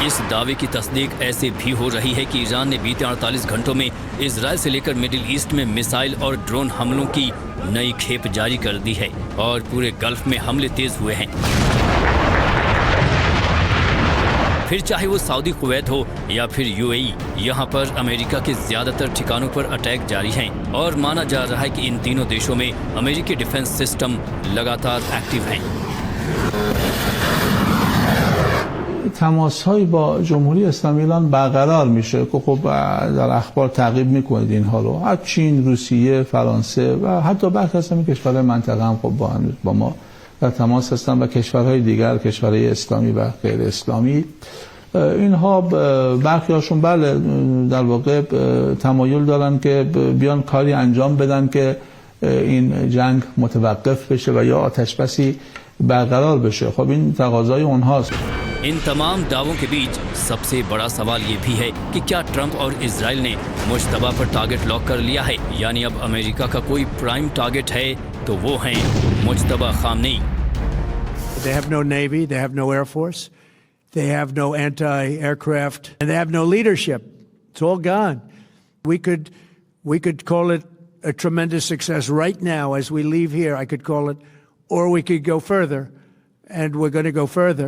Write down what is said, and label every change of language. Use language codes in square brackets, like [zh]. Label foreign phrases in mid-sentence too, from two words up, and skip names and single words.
[hi] इस दावे की तस्दीक ऐसे भी हो रही है कि ईरान ने बीते 48 घंटों में इजराइल से लेकर मिडिल ईस्ट में मिसाइल और ड्रोन हमलों की नई खेप जारी कर दी है और पूरे गल्फ में हमले तेज हुए हैं। फिर चाहे वो सऊदी कुवैत हो या फिर यूएई, यहाँ पर अमेरिका के ज्यादातर ठिकानों पर अटैक जारी हैं और माना जा रहा है कि इन तीनों देशों में अमेरिकी [en] defense system [hi] लगातार एक्टिव हैं। [fa] تماس‌هایی با جمهوری اسلامی ایران برقرار میشه که خب در اخبار تعقیب میکنید اینها رو، از چین، روسیه، فرانسه و حتی برخی از کشورهای منطقه هم خب با ما در تماس هستن و کشورهای دیگر، کشورهای اسلامی و غیر اسلامی. اینها برخی هاشون بله در واقع تمایل دارن که بیان کاری انجام بدن که این جنگ متوقف بشه و یا آتش بسی برقرار بشه. خب این تقاضای اونهاست. [hi] इन तमाम दावों के बीच सबसे बड़ा सवाल ये भी है कि क्या ट्रंप और इजराइल ने मुज्तबा पर [en] target lock [hi] कर लिया है, यानी अब अमेरिका का कोई [en] prime target [hi] है तो वो हैं मुज्तबा खामनेई। [en] They have no navy, they have no air force, they have no anti-aircraft, and they have no leadership. It's all gone. We could call it a tremendous success right now as we leave here. I could call it, or we could go further, and we're going to go further.